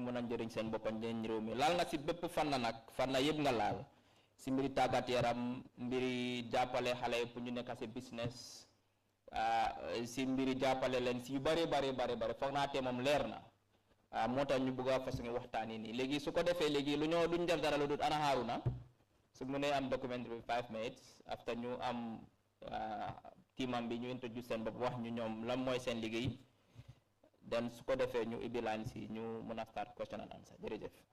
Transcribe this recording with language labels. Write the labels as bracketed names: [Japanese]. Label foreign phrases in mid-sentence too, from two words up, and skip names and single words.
[Wolof] mën a njëriñ seen boppam njëriñ réew mi laal nga si bépp fànn nag fànn yëpp nga laal si mbiri tàggat yaram mbiri jàppale xale yi pour ñu nekk si business si mbiri jàppale leen si yu bari foog naa te moom leer na moo tax ñu bëgg a fas ngi waxtaan yi nii léegi su ko defee léegi duñ def dara lu dul ana Haruna su mu ne am [English] documentary 5 minutes after [Wolof] ñu am tiimam bi ñu introduce seen bopp wax ñu ñoom lan mooy seen liggéey then su ko defee ñu ibbi line si ñu mën a start [English] question and answer [Wolof] jërëjëf.